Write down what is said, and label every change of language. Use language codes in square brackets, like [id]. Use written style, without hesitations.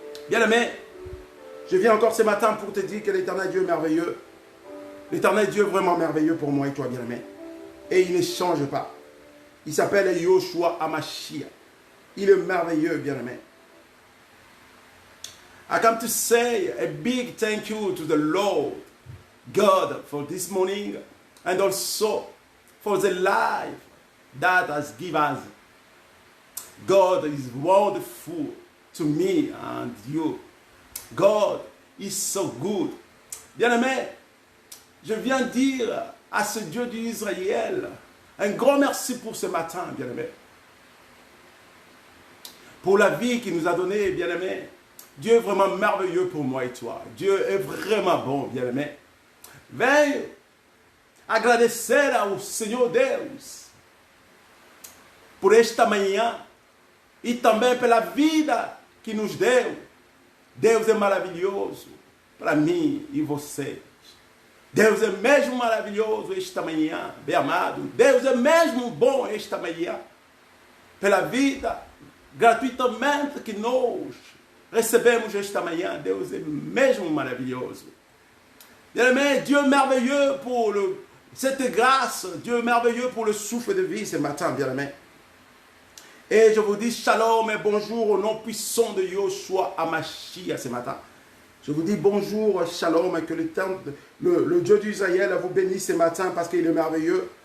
[fr] Bien-aimé, je viens encore ce matin pour te dire que l'Éternel Dieu est merveilleux. L'Éternel Dieu est vraiment merveilleux pour moi et toi, bien-aimé. Et il ne change pas. Il s'appelle Yoshua Hamashiach. Il est merveilleux, bien-aimé. [en] I come to say a big thank you to the Lord God for this morning and also for the life that has given us. God is wonderful to me and you. God is so good. [fr] Bien-aimé, je viens dire à ce Dieu d'Israël un grand merci pour ce matin, bien-aimé. Pour la vie qu'il nous a donnée, bien-aimé. Dieu est vraiment merveilleux pour moi et toi. Dieu est vraiment bon, bien-aimé. [pt] Venho agradecer ao Senhor Deus por esta manhã e também pela vida que nos deu. Deus é maravilhoso para mim e vocês. Deus é mesmo maravilhoso esta manhã, bem amado. Deus é mesmo bom esta manhã. Pela vida gratuitamente que nós recebemos esta manhã. Deus é mesmo maravilhoso. [fr] Bien-aimé, Dieu est merveilleux pour cette grâce. Dieu est merveilleux pour le souffle de vie ce matin, bien-aimé. Et je vous dis shalom et bonjour au nom puissant de Yoshua Hamashiach ce matin. Je vous dis bonjour, shalom, et que le Dieu d'Israël vous bénisse ce matin parce qu'il est merveilleux.